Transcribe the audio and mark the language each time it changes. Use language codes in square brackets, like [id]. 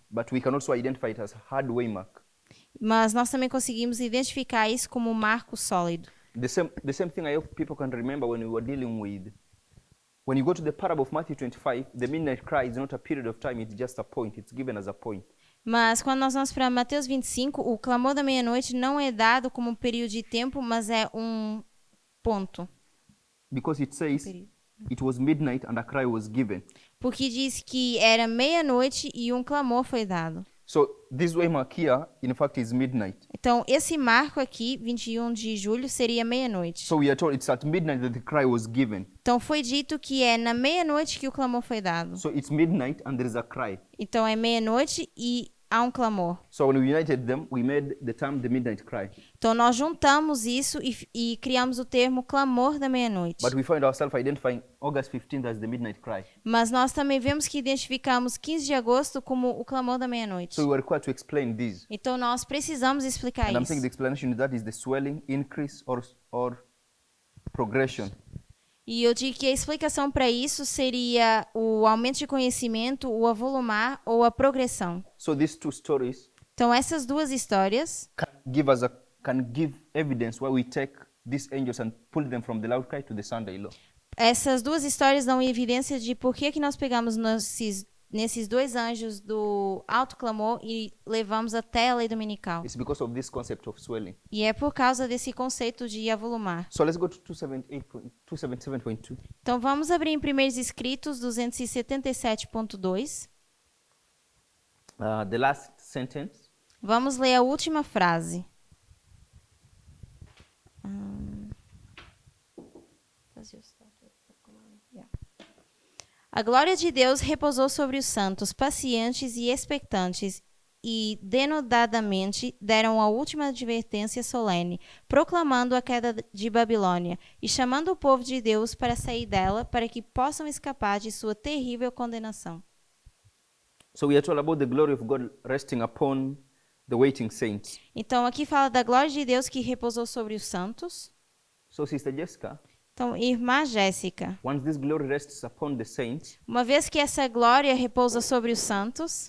[en] but we can also identify it as hard waymark. [pt] Mas nós também conseguimos identificar isso como um marco sólido. [en] The same thing I hope people can remember when we were dealing with. When you go to the parable of Matthew 25, the midnight cry is not a period of time, it's just a point. It's given as a point. [pt] Mas quando nós vamos para Mateus 25, o clamor da meia-noite não é dado como um período de tempo, mas é um ponto. [en] Because it says, it was midnight and a cry was given. [pt] Porque diz que era meia-noite e um clamor foi dado. [en] So this waymark here, in fact, is midnight. [pt] Então, esse marco aqui, 21 de julho, seria meia-noite. [en] So we are told it's at midnight that the cry was given. [pt] Então, foi dito que é na meia-noite que o clamor foi dado. [en] So it's midnight and there is a cry. [pt] Então, é meia-noite e há um clamor. [en] So when we united them, we made the term the midnight cry. [pt] Então, nós juntamos isso e criamos o termo clamor da meia-noite. [en] But we find ourselves identifying August 15th as the midnight cry. [pt] Mas nós também vemos que identificamos 15 de agosto como o clamor da meia-noite. [en] So we were required to explain this. [pt] Então, nós precisamos explicar [en] And I'm saying [pt] isso. [en] the explanation is that is the swelling, increase, or progression. [pt] E eu digo que a explicação para isso seria o aumento de conhecimento, o avolumar ou a progressão. [en] So these two stories [pt] Então, essas duas histórias [en] can give evidence why we take these angels and pull them from the loud cry to the Sunday law. [pt] Essas duas histórias dão evidência de por que nós pegamos nesses dois anjos do alto clamor e levamos até a lei dominical. [en] It's because of this concept of swelling. [pt] E é por causa desse conceito de avolumar. [en] So let's go to 277.2. [pt] Então vamos abrir em Primeiros Escritos 277.2. [en] The last sentence. [pt] Vamos ler a última frase. A glória de Deus repousou sobre os santos, pacientes e expectantes, e denodadamente deram a última advertência solene, proclamando a queda de Babilônia e chamando o povo de Deus para sair dela, para que possam escapar de sua terrível condenação. [en] So we are told about the glory of God resting upon the waiting saints. [pt] Então, aqui fala da glória de Deus que repousou sobre os santos. [en] So Sister Jessica, [pt] Então, irmã Jéssica, [en] once this glory rests upon the saints, [pt] uma vez que essa glória repousa sobre os santos,